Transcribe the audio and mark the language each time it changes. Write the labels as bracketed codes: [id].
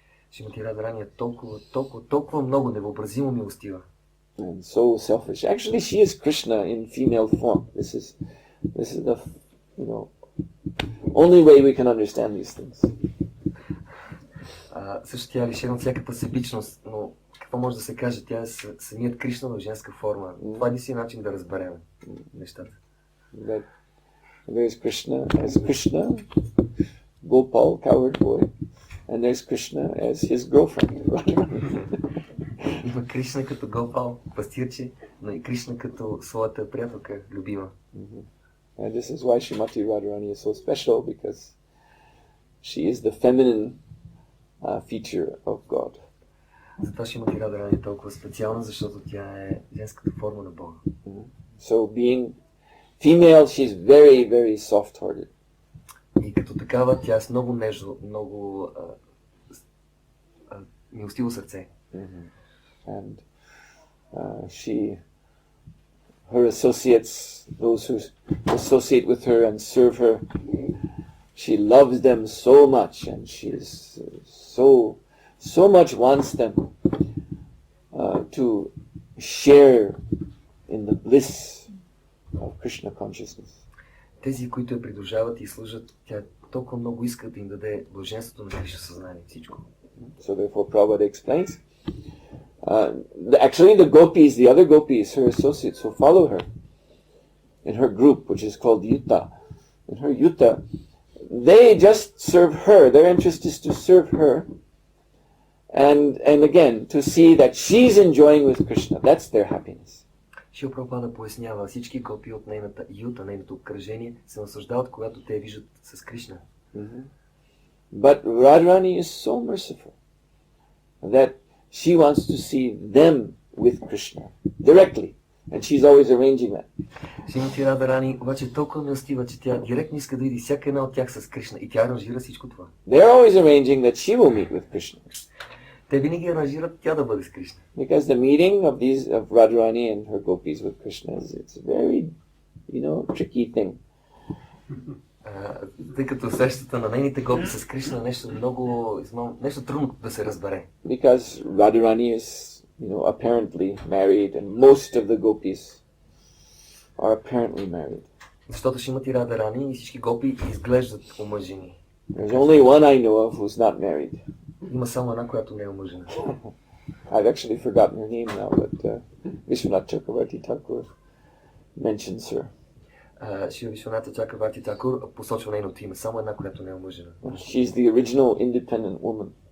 [bg] Шримати Радharani е толкова много невъобразимо милостива. [en] And so selfish. Actually, she is Krishna in female form. This is the, only way we can understand these things. [bg] Също тя е лишена от всякаква себичност, но какво може да се каже? Тя е самият Кришна в женска форма. Това е си начин да разберем нещата. [en] That there's Krishna as Krishna, Gopal, coward boy, and there's Krishna as his girlfriend, Radharani. [bg] Има Кришна като Гопал, пастирче, но и Кришна като своята приятелка, любима. [en] And this is why Srimati Radharani is so special, because she is the feminine feature of God. [bg] Затова Шримати Радharani е толкова специална, защото тя е женската форма на Бога. [en] So being female, she's very, very soft-hearted. [bg] И като такава, тя е с много нежно, много милостиво сърце. [en] And her associates, those who associate with her and serve her, she loves them so much, and she is so much wants them to share in the bliss of Krishna consciousness. [bg] Тези, които я придружават и служат, тя толкова много иска да им даде блаженството на Кришна съзнание, всичко. [en] So therefore Prabhupada explains, actually the gopis, the other gopis, her associates who follow her in her group, which is called Yuta, in her Yuta, they just serve her. Their interest is to serve her, and again, to see that she's enjoying with Krishna. That's their happiness. [bg] Шрила Прабхупада пояснява, всички гопи от нейната юта, нейното обкръжение, се наслаждават, когато те виждат с Кришна. [en] But Radharani is so merciful that she wants to see them with Krishna directly, and she's always arranging that. [bg] Шримати Радharani обаче е толкова милостива, че тя директно иска да види всяка една от тях с Кришна и тя аранжира всичко това. [en] They're always arranging that she will meet with Krishna. [bg] Те винаги аранжират тя да бъде с Кришна. [en] Because the meeting of Radharani and her gopis with Krishna it's a very, tricky thing. [bg] Тъй като срещата на нейните гопи с Кришна е нещо нещо трудно да се разбере. [en] Because Radharani is, apparently married, and most of the gopis are apparently married. [bg] Защото Шримати Радharani и всички гопи изглеждат омъжени. [en] There's only one I know of who's not married. [bg] Има само една, която не е омъжена. [en] I've actually forgotten her name now, but Vishwanath Chakravarti Thakur mentions her. [bg] Шрила Вишваната Чакраварти Такур посочва нейното име. Само една, която не е омъжена. [en] She's the original independent woman.